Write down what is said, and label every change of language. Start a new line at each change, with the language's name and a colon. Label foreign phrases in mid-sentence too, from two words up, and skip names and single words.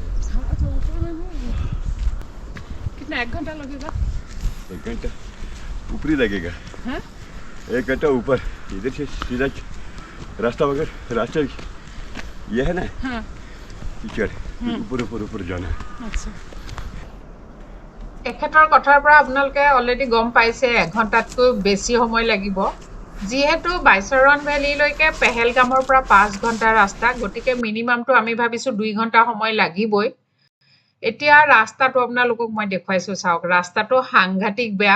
Hindi: अच्छा ऊपर में है। कितना, 1 घंटा लगेगा? 1 घंटा ऊपर ही लगेगा। हाँ? 1 घंटा ऊपर, इधर से सीधा रास्ता वगैरह, रास्ता ये है ना, हाँ। कीचड़, ऊपर जाना है। अच्छा।
Assamese: এখেতৰ কথাৰ পৰা আপোনালোকে অলৰেডি গম পাইছে 1 ঘণ্টাতকৈ বেছি সময় লাগিব। যিহেতু বাইচৰণ ভেলীলৈকে পেহেলগামৰ পৰা 5 ঘণ্টা ৰাস্তা, গতিকে মিনিমামটো আমি ভাবিছোঁ 2 ঘণ্টা সময় লাগিবই। এতিয়া ৰাস্তাটো আপোনালোকক মই দেখুৱাইছোঁ, চাওক ৰাস্তাটো সাংঘাতিক বেয়া।